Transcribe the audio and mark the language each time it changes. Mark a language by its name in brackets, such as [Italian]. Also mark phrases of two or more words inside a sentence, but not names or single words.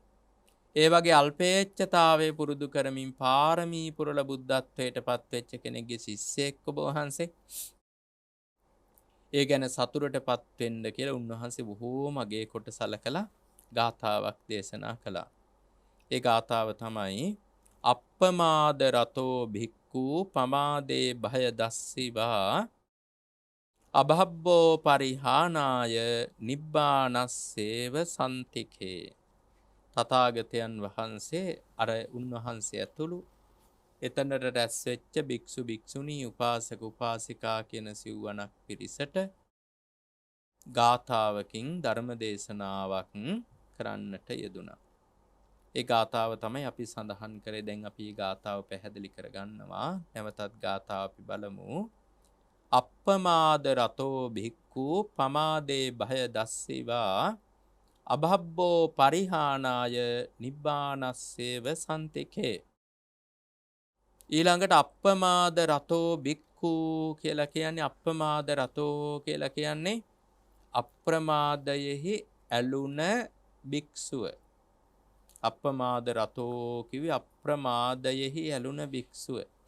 [Sinhala] ඒ වගේ අල්පේච්ඡතාවය පුරුදු කරමින් පාරමී පුරල බුද්ධත්වයට පත්වෙච්ච කෙනෙක්ගේ ශිෂ්‍යෙක් ඔබ වහන්සේ. ඒ ගැන සතුටටපත් වෙන්න කියලා උන්වහන්සේ බොහෝම අගේ කොට සලකලා ගාථාවක් දේශනා කළා. ඒ ගාථාව තමයි [Pali] අප්පමාද රතෝ භික්ඛු පමාදේ භය දස්සිවා අභබ්බෝ පරිහානාය නිබ්බානස්සේව සන්තිකේ. [Sinhala] තථාගතයන් වහන්සේ අර උන්වහන්සේ ඇතුළු එතනට රැස් වෙච්ච භික්ෂු භික්ෂුණී උපාසක උපාසිකා කියන සිව්වණක් පිරිසට ගාථාවකින් ධර්ම දේශනාවක් කරන්නට යෙදුණා. ඒ ගාථාව තමයි අපි සඳහන් කරේ. දැන් අපි ගාථාව පැහැදිලි කරගන්නවා. නැවතත් ගාථාව අපි බලමු. [Pali] අප්පමාද රතෝ භික්ඛු පමාදේ භය දස්සිවා අභබ්බෝ පරිහානාය නිබ්බානස්සේව සන්තිකේ. [Sinhala] ඊළඟට [Pali] අප්පමාද රතෝ භික්ඛු [Sinhala] කියලා කියන්නේ [Pali] අප්පමාද රතෝ [Sinhala] කියලා කියන්නේ අප්‍රමාදයෙහි ඇලුන භික්ෂුව. [Pali] අප්පමාද රතෝ [Sinhala] කිවි අප්‍රමාදයෙහි ඇලුන භික්ෂුව.